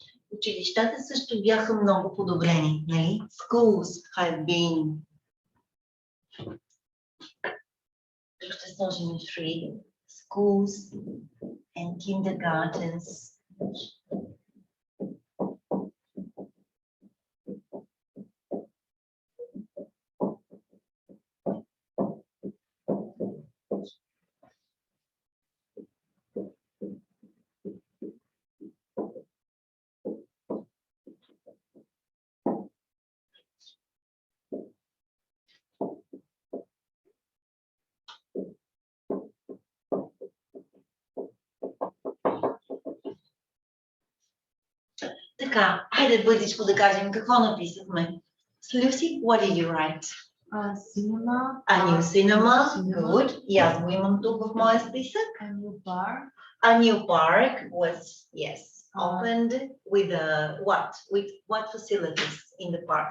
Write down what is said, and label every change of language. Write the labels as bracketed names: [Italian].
[Bulgarian] Училищата също бяха много подобрени, нали? [English] Schools have been... [Bulgarian] Ще сложим free. [English] Schools and kindergartens. [Bulgarian] Така, хайде бързичко да кажем какво написахме. [English] Lucy, what did you write? Cinema. A new cinema, good. [Bulgarian] И аз го имам тук в моя списък. [English] A new park. A new park was, yes, opened with what facilities in the park?